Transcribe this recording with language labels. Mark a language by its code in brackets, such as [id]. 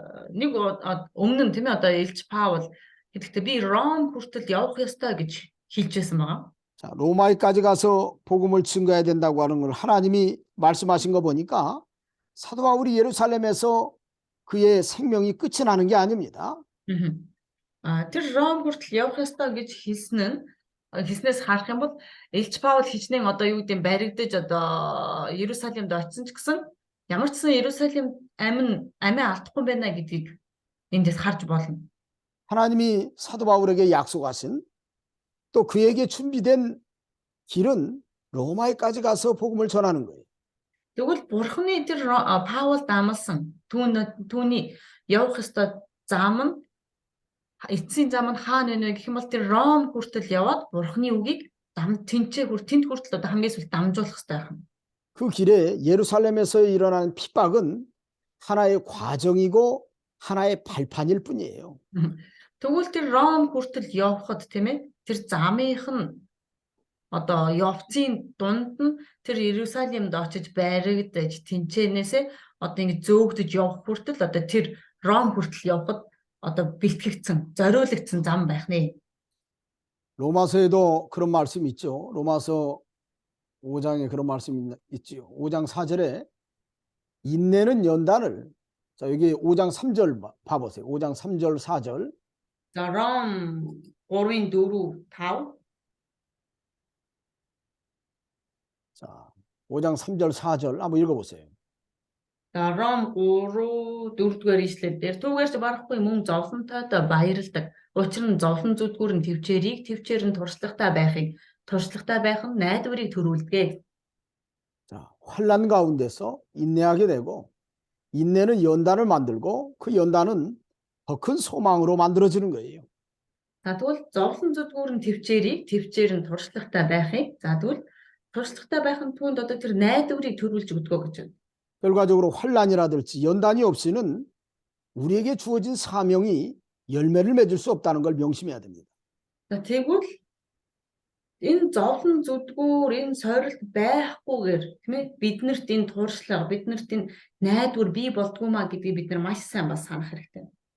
[mn] Нэг өмнө нь тийм ээ одоо Элч Паул хэлэхдээ би Ром хүртэл явах ёстой гэж хэлжсэн байгаа. [ko] 자, 로마에까지 가서 복음을 증거해야 된다고 하는 걸 하나님이 말씀하신 거 보니까 사도 바울이 예루살렘에서 그의 생명이 끝이 나는 게 아닙니다. [mn] Тэр Ром хүртэл явах ёстой гэж хэлснээс харах юм бол Элч Паул хичнээн одоо юу гэдэг баригдаж одоо Иерусалимд очсон ч гэсэн ямар ч сан Иерусалим амиа алдахгүй байна гэдгийг эндээс харж болно. [ko] 하나님이 사도 바울에게 약속하신 또 그에게 준비된 길은 로마에까지 가서 복음을 전하는 거예요. [mn] Тэгвэл Бурхны тэр Паул дамсан түүний явах ёстой зам нь эцсийн зам нь хаана вэ гэх юм бол тэр Ром хүртэл яваад Бурхны үгийг тэнд хүртэл одоо хамгийн сүүлд дамжуулах ёстой байх юм. [ko] 그 길에 예루살렘에서 일어나는 핍박은 하나의 과정이고 하나의 발판일 뿐이에요. [mn] Тэгвэл тэр Ром хүртэл явхад тийм ээ тэр замынх нь одоо явцын дунд нь тэр Иерусалимд очиж баригдаж тэнцэнээсээ одоо ингэ зөөгдөж явах хүртэл одоо тэр Ром хүртэл явхад одоо бэлтгэгдсэн зориулагдсан зам байх нэ. [ko] 로마서에도 그런 말씀이 있죠. 로마서 5장에 그런 말씀이 있지요. 5장 4절에 인내는 연단을, 자 여기 5장 3절 봐보세요. 5장 3절 4절. [mn] За Ром 3-ын 4 5 [ko] 자 5장 3절 4절 한번 읽어보세요. [mn] За Ром 3 4-р ишлэл дээр түүгээрч барахгүй мөн зовлонтойдоо баярладаг. Учир нь зовлон зүдгүүр нь төвчээр нь туршлагатай байх нь найдварыг төрүүлдэг. [ko] 자 환난 가운데서 인내하게 되고 인내는 연단을 만들고 그 연단은 더 큰 소망으로 만들어지는 거예요. [mn] За тэгвэл зовлон зүдгүүр нь төвчээр нь туршлагатай байхыг. За тэгвэл туршлагатай байх нь түүнд одоо тэр найдварыг төрүүлж өгдөг гэж байна. [ko] 결과적으로 환난이라든지 연단이 없이는 우리에게 주어진 사명이 열매를 맺을 수 없다는 걸 명심해야 됩니다. [mn] За тэгвэл энэ зовлон зүдгүүр энэ сорилт байхгүйгээр тийм ээ биднэрт энэ туршлага биднэрт энэ найдвар бий болдгоо маа гэдгийг бид нар маш сайн бас санах хэрэгтэй.